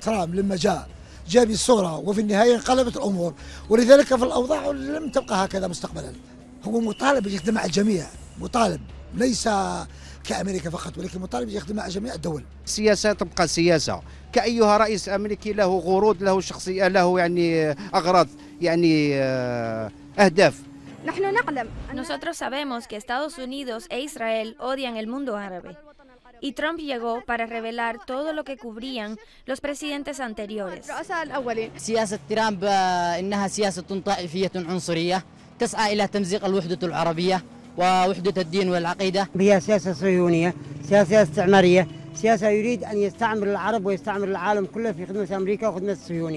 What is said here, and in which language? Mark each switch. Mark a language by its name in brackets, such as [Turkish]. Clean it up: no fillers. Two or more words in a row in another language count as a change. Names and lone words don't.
[Arabic] ترامب لما جاء بالصورة وفي النهاية انقلبت الأمور، ولذلك في الأوضاع لم تبقى هكذا مستقبلا. هو مطالب يخدم الجميع، مطالب ليس كأمريكا فقط، ولكن مطالب يخدم مع جميع الدول. السياسة تبقى سياسة، كأيها رئيس أمريكي له غروض، له شخصية، له يعني أغراض، يعني أهداف. [Spanish] Nosotros sabemos que Estados Unidos e Israel odian el mundo árabe. Y Trump llegó para revelar todo lo que cubrían los presidentes anteriores. [Arabic] سياسة ترامب إنها سياسة طائفية عنصرية تسعى إلى تمزيق الوحدة العربية ووحدة الدين والعقيدة. هي سياسة صهيونية، سياسة استعمارية، سياسة يريد أن يستعمر العرب ويستعمر العالم كله في خدمة أمريكا وخدمة الصهيونية.